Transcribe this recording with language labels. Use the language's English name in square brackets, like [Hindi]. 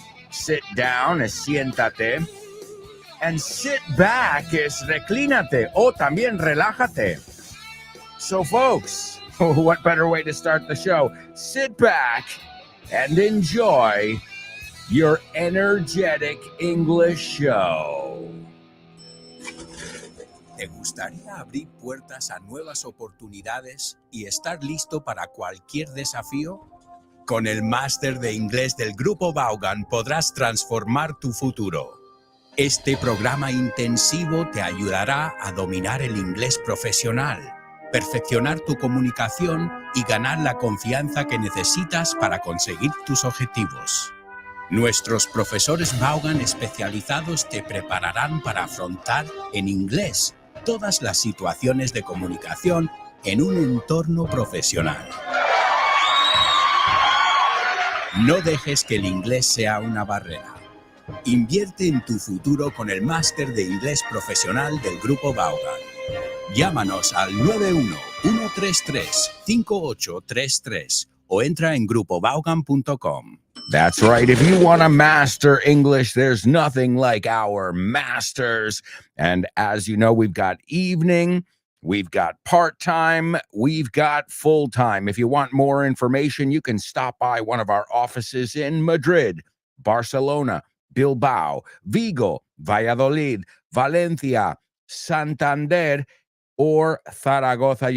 [English] Sit down [Spanish] es siéntate. [English] And sit back [Spanish] es reclínate. O también relájate. [English] So, folks, what better way to start the show? Sit back and enjoy your energetic English show. [Spanish] ¿Te gustaría abrir puertas a nuevas oportunidades y estar listo para cualquier desafío? Con el máster de inglés del Grupo Vaughan podrás transformar tu futuro. Este programa intensivo te ayudará a dominar el inglés profesional, perfeccionar tu comunicación y ganar la confianza que necesitas para conseguir tus objetivos. Nuestros profesores Vaughan especializados te prepararán para afrontar en inglés todas las situaciones de comunicación en un entorno profesional. No dejes que el inglés sea una barrera. Invierte en tu futuro con el máster de inglés profesional del Grupo Vaughan. Llámanos al 91-133-5833 o entra en grupovaughan.com. [English] That's right. If you want to master English, there's nothing like our masters. And as you know, we've got evening, we've got part-time, we've got full-time. If you want more information, you can stop by one of our offices in Madrid, Barcelona, Bilbao, Vigo, Valladolid, Valencia, Santander, or Zaragoza.